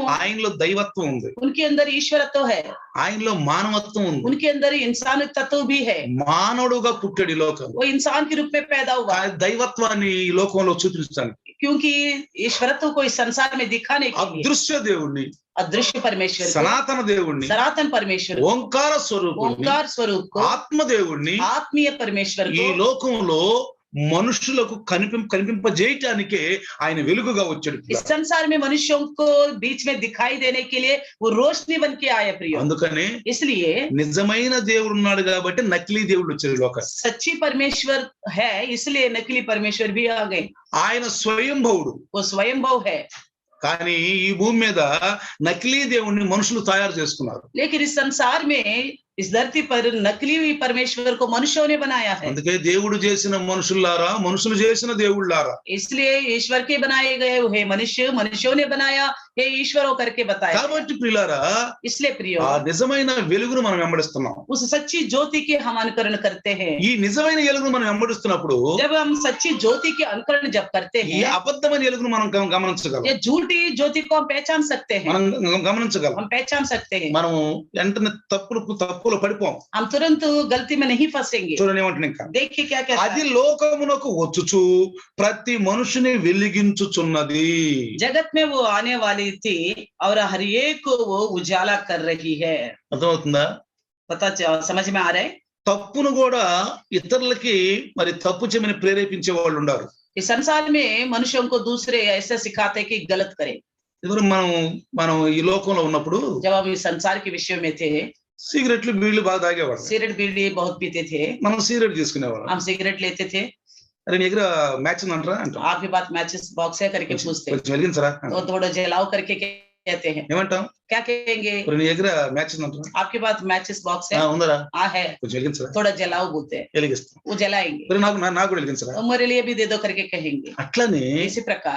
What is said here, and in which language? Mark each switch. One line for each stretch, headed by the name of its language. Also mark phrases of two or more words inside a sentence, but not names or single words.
Telugu: ఆయనలో దైవత్వం ఉంది,
Hindi: उनके अंदर ईश्वरत्व है,
Telugu: ఆయనలో మానవత్వం ఉంది.
Hindi: उनके अंदर इंसान तत्व भी है.
Telugu: మానవుడుగా పుట్టాడు ఈ లోకం.
Hindi: वो इंसान के रूप में पैदा हुआ
Telugu: ఆ దైవత్వాన్ని ఈ లోకంలో చూపించడానికి
Hindi: क्योंकि ईश्वरत्व को इस संसार में दिखाने के लिए
Telugu: అదృశ్య దేవుణ్ణి,
Hindi: अदृश्य परमेश्वर को,
Telugu: సనాతన దేవుణ్ణి,
Hindi: सनातन परमेश्वर को,
Telugu: ఓంకార స్వరూపుణ్ణి,
Hindi: ओंकार स्वरूप को,
Telugu: ఆత్మదేవుణ్ణి
Hindi: आत्मीय परमेश्वर
Telugu: ఈ
Hindi: को
Telugu: లోకంలో మనుషులకు కనిపింపజేయటానికే ఆయన వెలుగుగా వచ్చాడు.
Hindi: इस संसार में मनुष्यों को बीच में दिखाई देने के लिए वो रोशनी बन के आया प्रियो.
Telugu: అందుకనే
Hindi: इसलिए
Telugu: నిజమైన దేవుడు ఉన్నాడు కాబట్టి నకిలీ దేవుడు వచ్చాడు లోకానికి.
Hindi: सच्ची परमेश्वर है, इसलिए नकली परमेश्वर भी आ गए.
Telugu: ఆయన స్వయంభవుడు.
Hindi: वो स्वयंभव है.
Telugu: కానీ ఈ భూమి మీద నకిలీ దేవుణ్ణి మనుషులు తయారు చేసుకున్నారు.
Hindi: लेकिन इस संसार में, इस धरती पर नकली हुई परमेश्वर को मनुष्यों ने बनाया है.
Telugu: అందుకే దేవుడు చేసిన మనుషులారా, మనుషులు చేసిన దేవుళ్ళారా.
Hindi: इसलिए ईश्वर के बनाए गए हुए मनुष्य, मनुष्यों ने बनाया हे ईश्वरों करके बताया.
Telugu: కాబట్టి ప్రియులారా,
Hindi: इसलिए प्रियो,
Telugu: ఆ నిజమైన వెలుగును మనం వెంబడిస్తున్నాం.
Hindi: उस सच्ची ज्योति के हम अनुकरण करते हैं.
Telugu: ఈ నిజమైన వెలుగును మనం వెంబడిస్తున్నప్పుడు
Hindi: जब हम सच्ची ज्योति के अनुकरण जब करते
Telugu: ఈ
Hindi: हैं,
Telugu: అబద్ధమైన వెలుగును మనం గమనించగలం.
Hindi: ये झूठी ज्योति को हम पहचान सकते हैं.
Telugu: మనం గమనించగలం.
Hindi: हम पहचान सकते हैं.
Telugu: మనం వెంటనే తప్పులో పడిపోం.
Hindi: हम तुरंत गलती में नहीं फंसेंगे.
Telugu: చూడండి ఏమంటున్నా ఇంకా.
Hindi: देखिए क्या कहता
Telugu: అది
Hindi: है.
Telugu: లోకమునకు వచ్చుచు ప్రతి మనుషుని వెలిగించుచున్నది.
Hindi: जगत में वो आने वाली थी और हर एक को वो उजाला कर रही है.
Telugu: అర్థమవుతుందా?
Hindi: समझ में आ रहा है.
Telugu: తప్పును కూడా ఇతరులకి మరి తప్పు చేయమని ప్రేరేపించే వాళ్ళు ఉన్నారు.
Hindi: इस संसार में मनुष्यों को दूसरे ऐसे सिखाते कि गलत करें.
Telugu: ఇప్పుడు మనం ఈ లోకంలో ఉన్నప్పుడు
Hindi: जब हम इस संसार के विषय में थे,
Telugu: సిగరెట్లు బీళ్లు బాగా తాగేవాడు.
Hindi: सिगरेट बीड़ी बहुत पीते थे.
Telugu: మనం సిగరెట్ తీసుకునేవాళ్ళం.
Hindi: हम सिगरेट लेते थे.
Telugu: అరే నీ దగ్గర మ్యాచ్ ఉందంటారా అంటాం.
Hindi: आपके पास
English: matches box
Hindi: है करके पूछते.
Telugu: కొంచెం వెలిగించరా.
Hindi: तो थोड़ा जलाओ करके कहते हैं।
Telugu: ఏమంటాం?
Hindi: क्या कहेंगे?
Telugu: ఇప్పుడు నీ దగ్గర మ్యాచ్ ఉందంటాం.
Hindi: आपके पास
English: matches box
Hindi: है?
Telugu: ఉందరా?
Hindi: हाँ है,
Telugu: కొంచెం వెలిగించరా?
Hindi: थोड़ा जलाओ बोलते हैं,
Telugu: వెలిగిస్తాం.
Hindi: वो जलाएंगे।
Telugu: మరి నాకు కూడా వెలిగించరా?
Hindi: तो मेरे लिए भी दे दो करके कहेंगे।
Telugu: అట్లనే
Hindi: इसी प्रकार